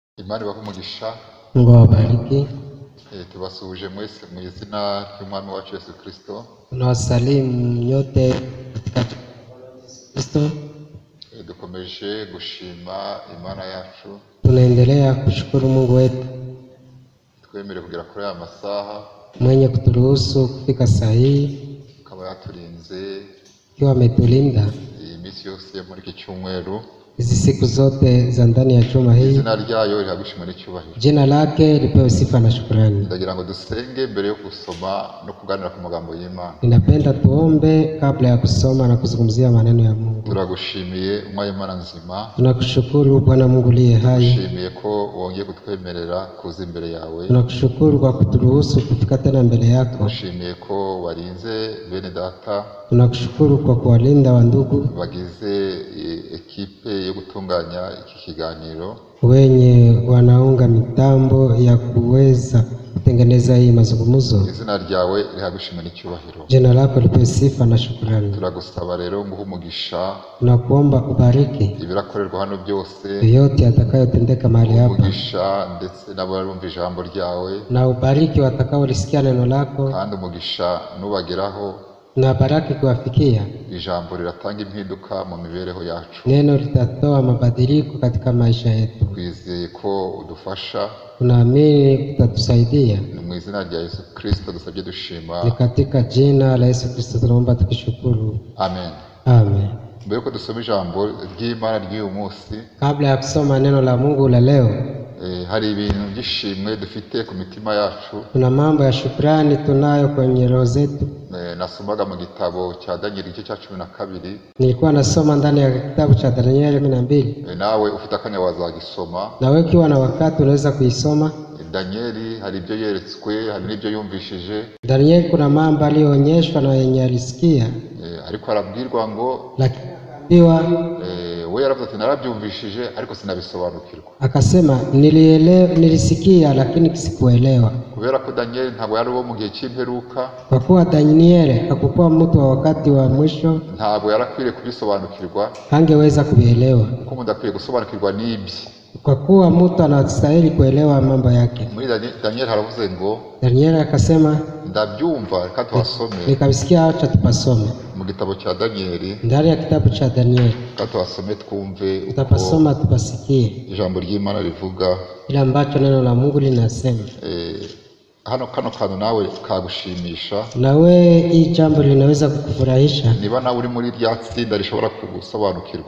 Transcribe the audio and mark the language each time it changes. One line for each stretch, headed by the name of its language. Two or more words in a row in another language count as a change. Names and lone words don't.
Kinyarwanda: Imana bakumugisha.
Swahili: Mungu awabariki.
Kinyarwanda: Tubasuhuje mwese mu izina ry'Umwami wacu Yesu Kristo.
Swahili: Tunawasalimu nyote katika jina la Yesu Kristo.
Kinyarwanda: Dukomeje gushima Imana yacu.
Swahili: Tunaendelea kushukuru Mungu wetu
Kinyarwanda: Twemere kugera kuri aya masaha
Swahili: mwenye kuturuhusu kufika saa hii,
Kinyarwanda: akaba yaturinze
Swahili: ikiwa ametulinda
Kinyarwanda: iyi minsi yose yo muri iki cyumweru.
Swahili: hizi siku zote za ndani ya juma hii.
Kinyarwanda: Izina ryayo rihagushimwe n'icyubahiro.
Swahili: Jina lake lipewe sifa na shukrani.
Kinyarwanda: Ndagira ngo dusenge mbere yo gusoma no kuganira ku magambo y'Imana.
Swahili: Ninapenda tuombe kabla ya kusoma na kuzungumzia maneno ya Mungu.
Kinyarwanda: Turagushimiye Umwami Imana nzima.
Swahili: Tunakushukuru Bwana Mungu uliye hai.
Kinyarwanda: Tunakushimiye ko wongeye kutwemerera kuza imbere yawe.
Swahili: Tunakushukuru kwa kuturuhusu kufika tena mbele yako.
Kinyarwanda: Tunakushimiye ko warinze bene data.
Swahili: Tunakushukuru kwa kuwalinda wa ndugu
Kinyarwanda: bagize ekipe yo gutunganya iki kiganiro,
Swahili: wenye wanaunga mitambo ya kuweza kutengeneza hii mazungumzo.
Kinyarwanda: Izina ryawe rihagushimwe n'icyubahiro.
Swahili: Jina lako lipewe sifa na shukrani.
Kinyarwanda: Turagusaba rero nguhe umugisha.
Swahili: Tunakuomba ubariki
Kinyarwanda: ibirakorerwa hano byose,
Swahili: yote atakayotendeka mahali hapa.
Kinyarwanda: Umugisha ndetse n'abarumva ijambo ryawe,
Swahili: na ubariki watakaolisikia neno lako,
Kinyarwanda: kandi umugisha nubageraho,
Swahili: na baraka kuwafikia.
Kinyarwanda: Ijambo riratanga impinduka mu mibereho yacu.
Swahili: Neno litatoa mabadiliko katika maisha yetu.
Kinyarwanda: Twizeye ko udufasha.
Swahili: Tunaamini utatusaidia.
Kinyarwanda: Ni mu izina rya Yesu Kristo dusabye dushima.
Swahili: Ni katika jina la Yesu Kristo tunaomba tukishukuru.
Kinyarwanda: Amen.
Swahili: Amen.
Kinyarwanda: Mbere yuko dusoma ijambo ry'Imana ry'uyu munsi,
Swahili: kabla ya kusoma neno la Mungu la leo,
Kinyarwanda: hari ibintu byishimwe dufite ku mitima yacu.
Swahili: Kuna mambo ya shukrani tunayo kwenye roho zetu.
Kinyarwanda: Nasomaga mu gitabo cya Danieli igice cya 12.
Swahili: Nilikuwa nasoma ndani ya kitabu cha Danieli 12.
Kinyarwanda: Nawe ufite akanya wazagisoma.
Swahili: Na wewe ukiwa na wakati unaweza kuisoma.
Kinyarwanda: Danieli hari ibyo yeretswe, hari n'ibyo yumvishije.
Swahili: Danieli kuna mambo aliyoonyeshwa na yenye alisikia.
Kinyarwanda: Ariko arabwirwa ngo we yaravuze ati narabyumvishije ariko sinabisobanukirwa.
Swahili: Akasema nilisikia lakini sikuelewa.
Kinyarwanda: Kubera ko Danieli ntabwo yari uwo mu gihe cy'imperuka.
Swahili: Kwa kuwa Danieli hakukuwa mtu wa wakati wa mwisho,
Kinyarwanda: ntabwo yarakwiriye kubisobanukirwa.
Swahili: Hangeweza kubielewa.
Kinyarwanda: Kuko umuntu akwiye gusobanukirwa n'ibyo.
Swahili: Kwa kuwa mtu anastahili kuelewa mambo yake.
Kinyarwanda: Muri Danieli haravuze ngo,
Swahili: Danieli akasema
Kinyarwanda: ndabyumva reka tuhasome.
Swahili: Nikabisikia acha tupasome.
Kinyarwanda: Mu gitabo cha Danieli.
Swahili: Ndani ya kitabu cha Danieli.
Kinyarwanda: Reka tuhasome twumve uko
Swahili: tutapasoma tupasikie
Kinyarwanda: ijambo ry'Imana rivuga.
Swahili: Ile ambacho neno la Mungu linasema.
Kinyarwanda: Hano kano kantu nawe kagushimisha.
Swahili: Na we hii jambo linaweza kukufurahisha.
Kinyarwanda: Niba nawe uri muri rya tsinda rishobora kugusobanukirwa.